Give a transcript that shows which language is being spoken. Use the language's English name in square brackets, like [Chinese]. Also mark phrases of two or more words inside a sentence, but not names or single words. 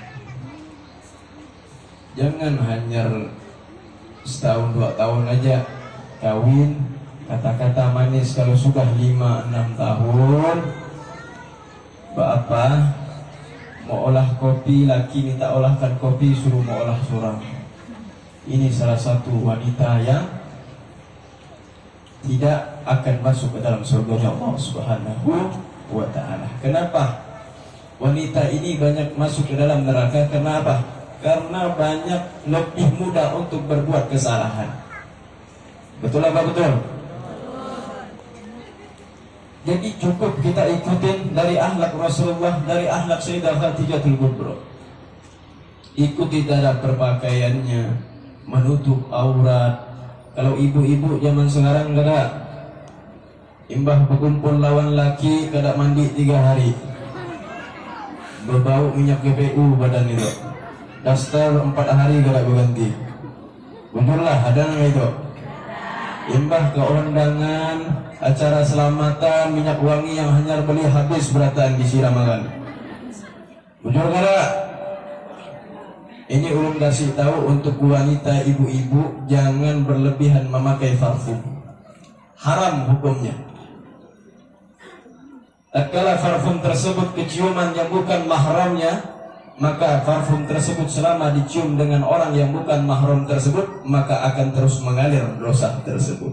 [Indonesian] Jangan hanya setahun 2 tahun aja kawin, kata-kata manis. Kalau sudah 5-6 tahun, apa mau olah kopi, laki minta olahkan kopi, suruh mau olah surau. Ini salah satu wanita yang tidak akan masuk ke dalam surga Allah [Arabic] Subhanahu wa ta'ala. [Indonesian] Kenapa? Wanita ini banyak masuk ke dalam neraka. Kenapa? Karena banyak lebih mudah untuk berbuat kesalahan. Betul apa betul? Jadi cukup kita ikutin dari akhlak Rasulullah, dari akhlak Sayyidah Khadijatul Kubra. Ikuti cara berpakaiannya, menutup aurat. [Banjar] Kalau ibu-ibu zaman sekarang kada imbah berkumpul lawan laki, kada mandi 3 hari, berbau minyak GPU badan itu, daster 4 hari kada berganti. [Indonesian] Benerlah ada nggak itu? [Banjar] Imbah ke undangan acara selamatan, minyak wangi yang hanya beli habis beratan disiramakan. [Indonesian] Bener kada? Ini ulun kasih tahu untuk wanita ibu-ibu, jangan berlebihan memakai parfum. Haram hukumnya. Tatkala parfum tersebut keciuman yang bukan mahramnya, maka parfum tersebut selama dicium dengan orang yang bukan mahram tersebut, maka akan terus mengalir dosa tersebut.